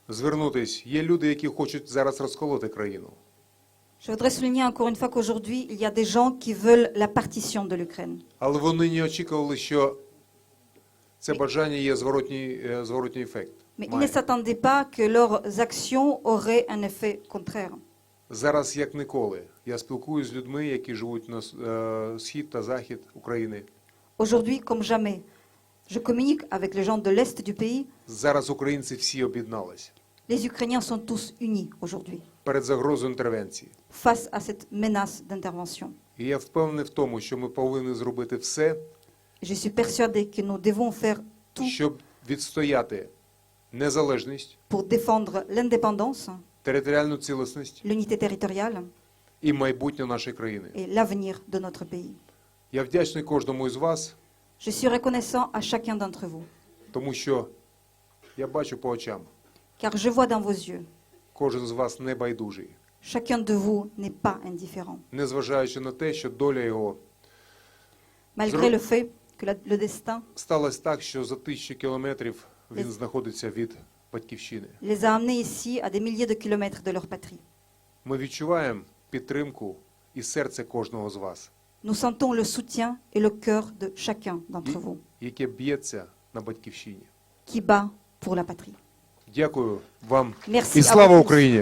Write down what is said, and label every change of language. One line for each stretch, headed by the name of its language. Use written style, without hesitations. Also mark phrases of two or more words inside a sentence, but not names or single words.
Ukrainian: Є люди, які хочуть зараз розколоти країну.
French: Je voudrais souligner encore une fois qu'aujourd'hui, il y a des gens qui veulent la partition de l'Ukraine.
Ukrainian: Але вони не очікували, що це бажання є зворотній ефект.
French: Mais ils ne s'attendaient pas que leurs actions auraient un effet contraire.
Ukrainian: Зараз, як ніколи, я спілкуюся з людьми, які живуть на схід та захід України.
French: Aujourd'hui, comme jamais, je communique avec les gens de l'Est du pays.
Ukrainian: Зараз українці всі об'єдналися
French: Les Ukrainiens sont tous unis aujourd'hui
Ukrainian: перед загрозою інтервенції.
French: face à cette menace d'intervention.
Ukrainian: І я впевнений в тому, що ми повинні зробити все,
French: Je suis persuadé que nous devons faire tout
Ukrainian: щоб відстояти незалежність,
French: pour défendre l'indépendance,
Ukrainian: територіальну цілісність
French: l'unité territoriale
Ukrainian: і майбутнє нашої країни.
French: et l'avenir de notre pays.
Ukrainian: Я вдячний кожному із вас,
French: Je suis reconnaissant à chacun d'entre vous,
Ukrainian: тому що я бачу по очам,
French: car je vois dans vos yeux,
Ukrainian: кожен з вас не байдужий,
French: chacun de vous n'est pas indifférent,
Ukrainian: незважаючи на те, що доля його
French: malgré le fait que le destin
Ukrainian: сталося так, що за 1000 кілометрів він знаходиться від батьківщини.
French: les a amenés ici à des milliers de kilomètres de leur patrie.
Ukrainian: Ми відчуваємо підтримку і серце кожного з вас,
French: Nous sentons le soutien et le cœur de chacun d'entre vous
Ukrainian: яке б'ється на батьківщині.
French: qui bat pour la patrie.
Ukrainian: Дякую вам
French: Merci
Ukrainian: і
French: à
Ukrainian: слава
French: vous tous.
Ukrainian: Україні!